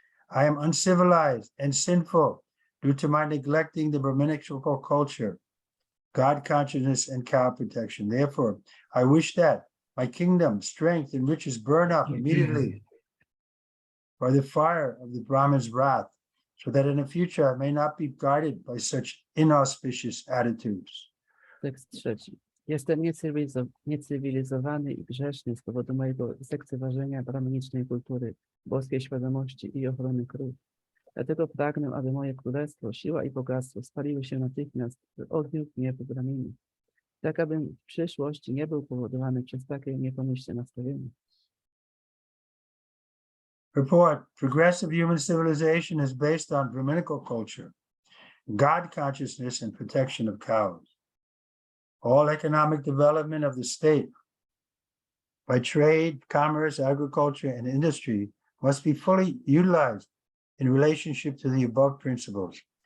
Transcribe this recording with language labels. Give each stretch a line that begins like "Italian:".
English: I am uncivilized and sinful due to my neglecting the Brahminical culture, God consciousness, and cow protection. Therefore, I wish that my kingdom, strength, and riches burn up immediately by the fire of the Brahman's wrath, so that in the future I may not be guided by such inauspicious attitudes.
Polish: Tekst 3. Jestem niecywilizowany i grzeszny z powodu mojego zlekceważenia brahminicznej kultury, boskiej świadomości i ochrony krów. Dlatego pragnę, aby moje królestwo, siła i bogactwo spaliły się natychmiast w ogniu gniewu Brahminy, tak abym w przyszłości nie był powodowany przez takie niepomyślne nastawienie.
English: Report. Progressive human civilization is based on Brahminical culture, God consciousness, and protection of cows. All economic development of the state by trade, commerce, agriculture, and industry must be fully utilized in relationship to the above principles.